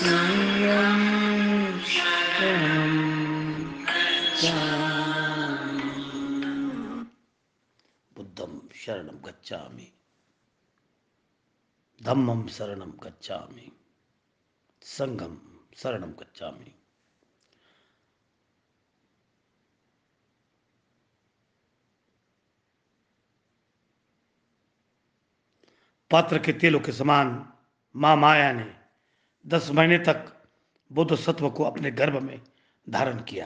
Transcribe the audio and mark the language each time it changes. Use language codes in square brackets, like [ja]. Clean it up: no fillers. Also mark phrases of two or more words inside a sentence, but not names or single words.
[pi] बुद्धं शरणं गच्छामि, धम्मं शरणं गच्छामि, संघं शरणं गच्छामि। [hi] पात्र के तेलों के समान मां माया ने 10 महीने तक बुद्ध सत्व को अपने गर्भ में धारण किया।